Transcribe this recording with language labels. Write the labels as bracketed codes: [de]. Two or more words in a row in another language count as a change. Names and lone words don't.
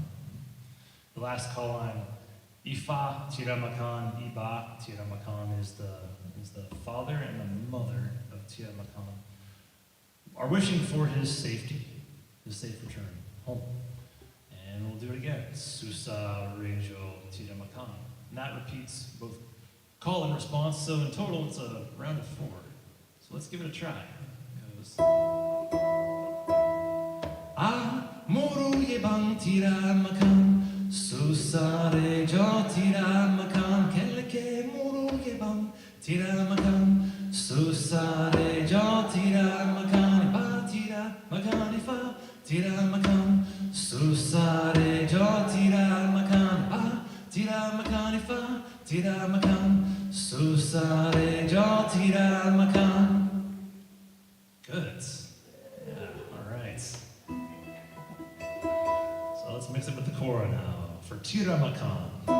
[en] The last call line, Ifa, Tiramakan, Iba, Tiramakan is the father and the mother of Tiramakan are wishing for his safety, his safe return home. And we'll do it again, Susa, Rejo, Tiramakan. And that repeats both call and response, so in total it's a round of 4. So let's give it a try. It goes. [man] Muru yebang tiramakan, susare jo tiramakan, kelke muru yebang tiramakan, susare jo tiramakan, ipa tiramakan, ifa tiramakan, susare jo tiramakan, ipa tiramakan, ifa tiramakan, susare jo tiramakan. [en] Good. Let's mix it with the Kora now for Tiramakan.